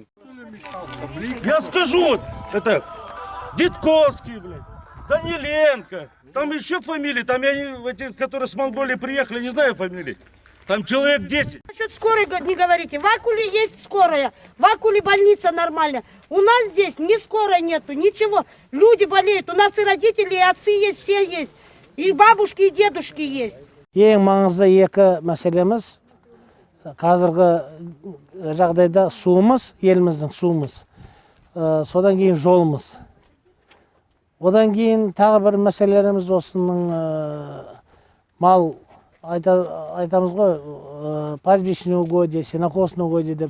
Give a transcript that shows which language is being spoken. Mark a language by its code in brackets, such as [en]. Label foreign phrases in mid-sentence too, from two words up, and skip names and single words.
[ru] Я скажу, вот, это Дедковский, блядь, Даниленко, там еще фамилии, там эти, которые с Монголии приехали, не знаю фамилии. Там человек 10. Насчет скорой не говорите. В Акуле есть скорая, в Акуле больница нормальная. У нас здесь ни скорой нету, ничего. Люди болеют, у нас и родители, и отцы есть, все есть. И бабушки, и дедушки есть. [kk] Ең маңызды екі мәселеміз қазіргі жағдайда суымыз, еліміздің суымыз. Содан кейін жолымыз. Одан кейін тағы бір мәселелеріміз осының мал айтамыз ғой, [ru] пастбищный угодье, сенокосный угодье [kk] деп.